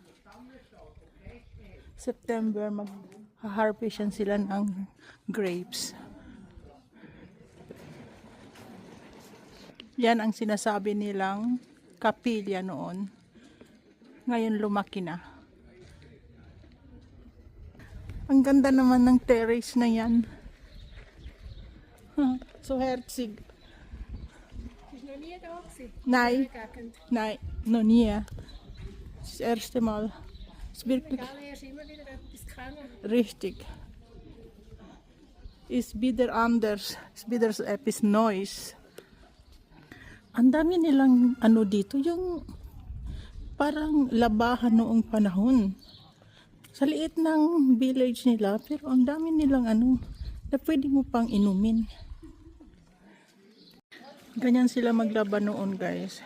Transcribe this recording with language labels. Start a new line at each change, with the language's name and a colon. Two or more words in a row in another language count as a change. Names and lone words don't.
Filipino: September mag-harvest sila ng grapes. Yan ang sinasabi nilang kapilya noon. Ngayon lumaki na. Ang ganda naman ng terrace na yan.
German: So herzig. Bist noch nie da gewesen? Nein, Gegend. nein, noch nie. Das erste Mal. Ist wirklich Egal, lernst immer wieder etwas kennen. richtig. Ist wieder anders. Ist wieder so etwas Neues.
Filipino: Ang dami nilang ano dito, yung parang labahan noong panahon. Sa liit ng village nila, pero ang dami nilang ano, na pwede mo pang inumin. Ganyan sila maglaba noon, guys.